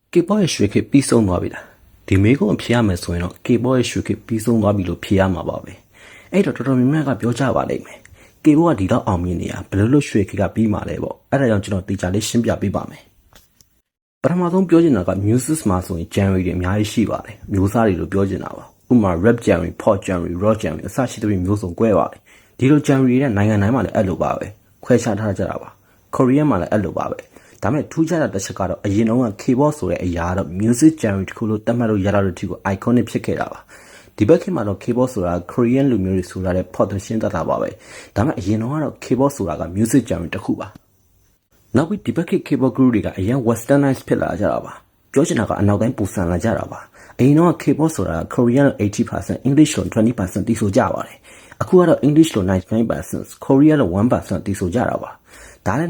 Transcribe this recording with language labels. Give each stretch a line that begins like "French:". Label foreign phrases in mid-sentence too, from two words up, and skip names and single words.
Burmese: K-pop ရဲ့ရွှေခေတ်ပြီးဆုံးသွားပြီလားဒီမေးခွန်းဖြေရမယ်ဆိုရင်တော့ K-pop ရဲ့ရွှေခေတ်ပြီးဆုံးသွားပြီလို့ဖြေရမှာပါပဲအဲ့တော့တော်တော်များများကပြောကြပါ လိမ့်မယ် K-pop ကဒီတော့အောင်မြင်နေတာဘယ်လိုလုပ်ရွှေခေတ်ကပြီးမှာလဲပေါ့အဲ့ဒါကြောင့်ကျွန်တော်တေချာလေးရှင်းပြပေးပါမယ်ပထမဆုံးပြောချင်တာက music မှာဆိုရင် genre တွေအများကြီးရှိပါတယ်မျိုးစားတွေလို့ပြောချင်တာပါဥပမာ
English: rap genre pop genre rock genre
Burmese: အစရှိတဲ့မျိုးစုံ꿰ပါတယ်ဒီလို genre တွေနဲ့နိုင်ငံတိုင်းမှာလည်းအဲ့လိုပါပဲခွဲခြားထားကြတာပါ Korean မှာလည်းအဲ့လိုပါပဲဒါမဲ့ထူးခြားတဲ့တစ်ချက်ကတော့အရင်တော့ K-pop ဆိုတဲ့အရာတော့ music genre တစ်ခုလို့သတ်မှတ်လို့ရတဲ့တစ်ခု iconic ဖြစ်ခဲ့တာပါဒီဘက်ခေတ်မှာတော့ K-pop ဆိုတာ Korean လူမျိုးတွေဆိုလာတဲ့ pop သင်းရှင်းတတ်တာပါပဲဒါမဲ့အရင်တော့ကတော့ K-pop ဆိုတာက
English: music genre
Burmese: တစ်ခုပါနောက်ပြီးဒီဘက်ခေတ်
English: K-pop group
Burmese: တွေကအရင် westernized ဖြစ်လာကြတာပါပြောချင်တာကအနောက်တိုင်းပူဆန်လာကြတာပါအရင်တော့ K-pop ဆိုတာ Korean 80% English လို့20%တီးဆိုကြပါတယ်အခုကတော့ English လို့99% Korean လို့1%တီးဆိုကြတာပါဒါလည်း